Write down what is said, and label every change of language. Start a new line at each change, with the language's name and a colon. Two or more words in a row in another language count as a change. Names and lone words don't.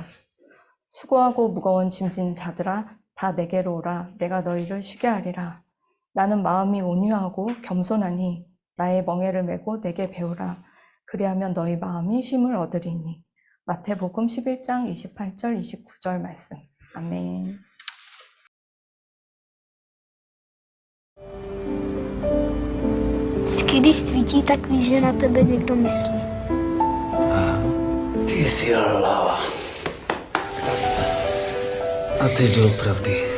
Korean: 수고하고 무거운 짐진 자들아 다 내게로 오라. 내가 너희를 쉬게 하리라. 나는 마음이 온유하고 겸손하니 나의 멍에를 메고 내게 배우라. 그리하면 너희 마음이 쉼을 얻으리니. 마태복음 11장 28절 29절 말씀. 아멘.
Czech: Vždycky, když svítí, tak víš, že na tebe někdo myslí. Ty jsi hlava. A teď doopravdy.